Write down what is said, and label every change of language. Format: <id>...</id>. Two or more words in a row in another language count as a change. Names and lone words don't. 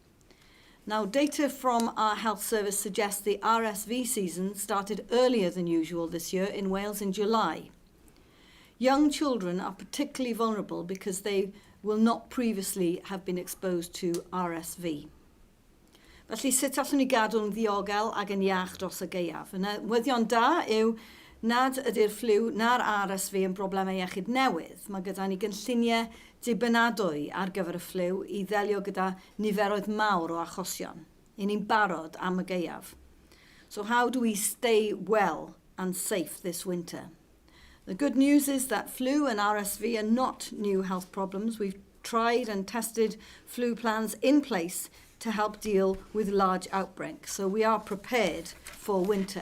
<en>Now, data from our health service suggests the RSV season started earlier than usual this year in Wales in July. Young children are particularly vulnerable because they will not previously have been exposed to RSV.</en> <cy>Felly, sut allwn ni gadw'n ddiogel ac yn iach dros y gaeaf? Y newyddion da yw nad ydy'r ffliw na'r RSV yn broblemau iechyd newydd. Mae gyda ni gynlluniau dibynadwy ar gyfer y ffliw I ddelio gyda niferoedd mawr o achosion. I ni'n barod am y gaeaf.</cy> <en>So how do we stay well and safe this winter? The good news is that flu and RSV are not new health problems. We've tried and tested flu plans in place to help deal with large outbreaks, so we are prepared for winter.</en>